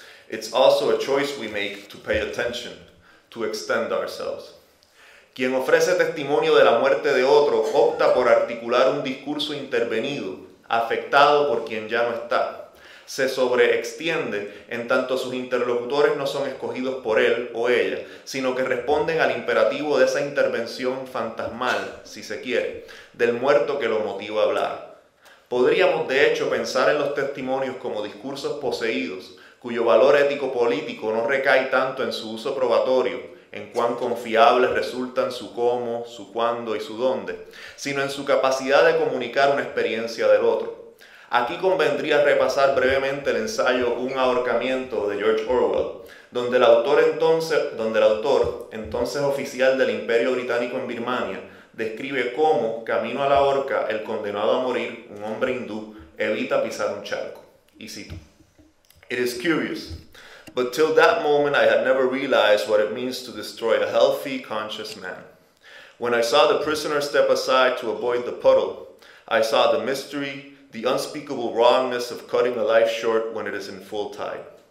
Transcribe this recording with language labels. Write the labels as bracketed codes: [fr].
[en] It's also a choice we make to pay attention, to extend ourselves. [es] Quien ofrece testimonio de la muerte de otro opta por articular un discurso intervenido, afectado por quien ya no está. Se sobreextiende en tanto sus interlocutores no son escogidos por él o ella, sino que responden al imperativo de esa intervención fantasmal, si se quiere, del muerto que lo motiva a hablar. Podríamos de hecho pensar en los testimonios como discursos poseídos, cuyo valor ético-político no recae tanto en su uso probatorio, en cuán confiables resultan su cómo, su cuándo y su dónde, sino en su capacidad de comunicar una experiencia del otro. Aquí convendría repasar brevemente el ensayo Un ahorcamiento de George Orwell, donde el autor, entonces oficial del Imperio Británico en Birmania, describe cómo, camino a la horca, el condenado a morir, un hombre hindú, evita pisar un charco. Y cito: [en] It is curious, but till that moment I had never realized what it means to destroy a healthy, conscious man. When I saw the prisoner step aside to avoid the puddle, I saw the mystery, the unspeakable wrongness of cutting a life short when it is in full tide.